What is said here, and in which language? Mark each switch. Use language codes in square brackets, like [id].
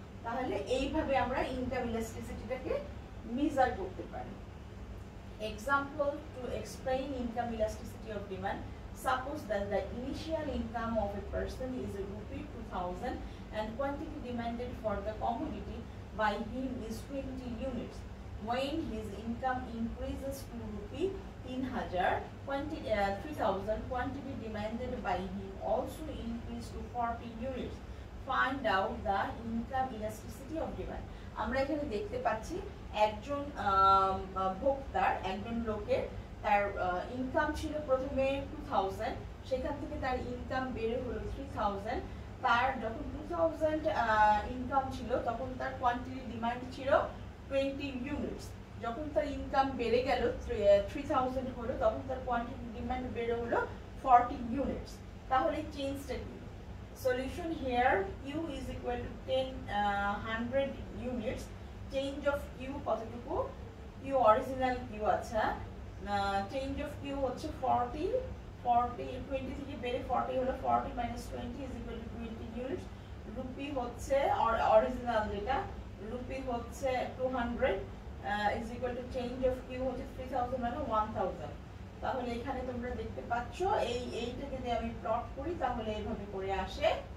[bn] তাহলে এইভাবে আমরা ইনকাম ইলাস্টিসিটিটাকে মেজার করতে পারি। [en] Example to explain income elasticity of demand. Suppose that the initial income of a person is ₹2,000 and quantity demanded for the commodity by him is 20 units. When his income increases to ₹3,000, quantity demanded by him also increased to 40 units. Find out the income elasticity of demand. [bn] আমরা এখানে দেখতে পাচ্ছি একজন ভোক্তার, একজন লোকের তার income ছিল প্রথমে 2000, সেখান থেকে তার ইনকাম বেড়ে হলো 3000। তার যখন 2000 ইনকাম ছিল তখন তার কোয়ান্টিটি ডিমান্ড ছিল 20 ইউনিটস। যখন তার ইনকাম বেড়ে গেল 3000 হলো তখন তার কোয়ান্টিটি ডিমান্ড বেড়ে হলো 40 ইউনিটস। তাহলে চেঞ্জটা কি? [en] Solution here, Q is equal to 100 units. Change of Q [bn] কতটুকু? [en] Q original Q [bn] আচ্ছা, [en] change of Q [bn] হচ্ছে 40 20 থেকে বেড়ে 40 হলো, [en] 40 minus 20 is equal to 20 units. [bn] Rupee হচ্ছে অরিজিনাল যেটা, রুপি হচ্ছে 200 [en] is equal to change of Q [bn] হচ্ছে 3000 মানে 1000। তাহলে এখানে তোমরা দেখতে পাচ্ছ এইটা যদি আমি প্লট করি তাহলে এইভাবে করে আসে।